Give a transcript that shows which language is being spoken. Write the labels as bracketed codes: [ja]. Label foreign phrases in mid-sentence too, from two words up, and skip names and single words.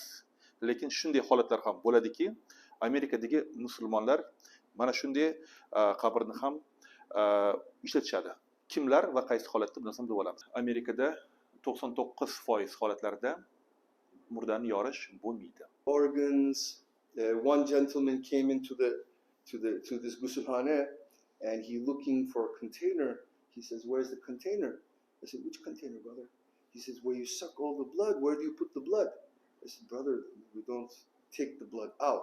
[uz] Lekin shunday holatlar ham bo'ladiki, Amerikadagi musulmonlar mana shunday qabrni ham ishlatishadi. Kimlar va qaysi holatda buni ham bilib olamiz. Amerikada 99% holatlarda murdani yorish bo'lmaydi. [en] Organs. One gentleman came into to this gusulhane, and he looking for a container. He says, "Where's the container?" I said, "Which container, brother?" He says, "Where you suck all the blood. Where do you put the blood?" I said, "Brother, we don't take the blood out.